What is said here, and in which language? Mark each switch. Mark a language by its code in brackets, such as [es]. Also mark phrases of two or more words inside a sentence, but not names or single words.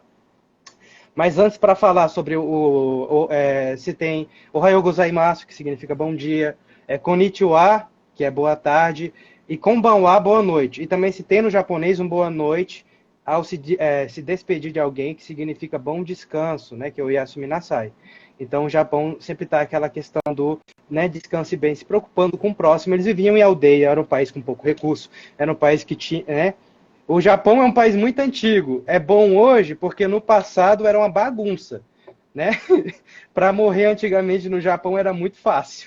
[pt] Mas antes, para falar sobre se tem [ja] おはようございます, [pt] que significa bom dia, konnichiwa, que é boa tarde, e konbanwa, boa noite. E também se tem no japonês um boa noite ao se despedir de alguém, que significa bom descanso, né, que é o [ja] 休みなさい. [pt] Então o Japão sempre está aquela questão do, né, descanse bem, se preocupando com o próximo. Eles viviam em aldeia, era um país com pouco recurso, era um país que tinha, né, o Japão é um país muito antigo. É bom hoje porque no passado era uma bagunça, né? Para morrer antigamente no Japão era muito fácil.